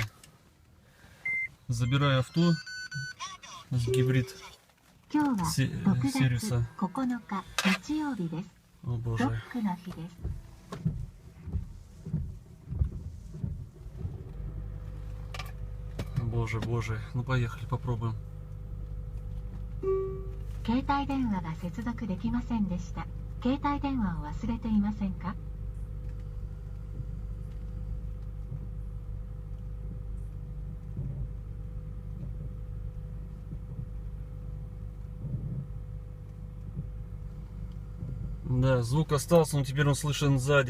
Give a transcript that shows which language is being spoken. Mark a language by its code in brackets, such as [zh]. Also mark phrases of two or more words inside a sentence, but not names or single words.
[ru] Забираю авто с гибрид сервиса. О боже. Боже, боже. Ну поехали, попробуем. [ja] 携帯電話が接続できませんでした。携帯電話を忘れていませんか? [ru] Да, звук остался, но теперь он слышен сзади.